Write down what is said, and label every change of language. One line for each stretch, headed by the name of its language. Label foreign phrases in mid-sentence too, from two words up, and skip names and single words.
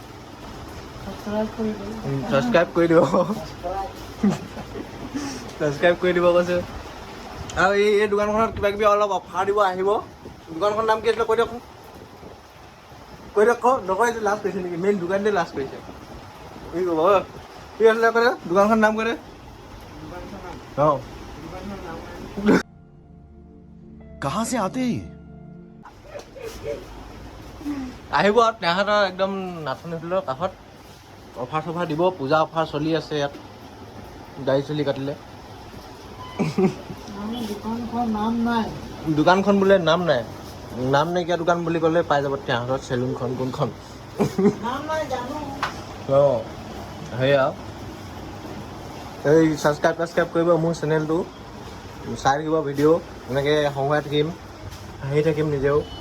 Assamese: ছাবস্ক্ৰাইব কৰি দিব ছাবস্ক্ৰাইব কৰি দিব কৈছে আৰু এই দোকানখনত কিবা কিবি অলপ অফাৰ দিব আহিব দোকানখনৰ নাম কি আছিলে কৈ দিয়ক নকয় লাষ্ট কৰিছে নেকি মেইন দোকানতে লাষ্ট কৰিছে কি ক'ব কি আছিলে কৰে দোকানখনৰ নাম কৰে অঁ
Hindi: कहाँ से आते हैं
Assamese: আহিব আৰু তেহেঁতৰ একদম নাচনী হোটেলৰ কাষত অফাৰ চফাৰ দিব পূজা অফাৰ চলি আছে ইয়াত গাড়ী চলি কাটিলে দোকানখন বোলে নাম নাইকিয়া দোকান বুলি ক'লে পাই যাব তেহেঁতৰ চেলুনখন কোনখন অঁ সেয়া এই ছাবস্ক্ৰাইব কৰিব মোৰ চেনেলটো চাই থাকিব ভিডিঅ' এনেকৈ সংবাই থাকিম হাঁহি থাকিম নিজেও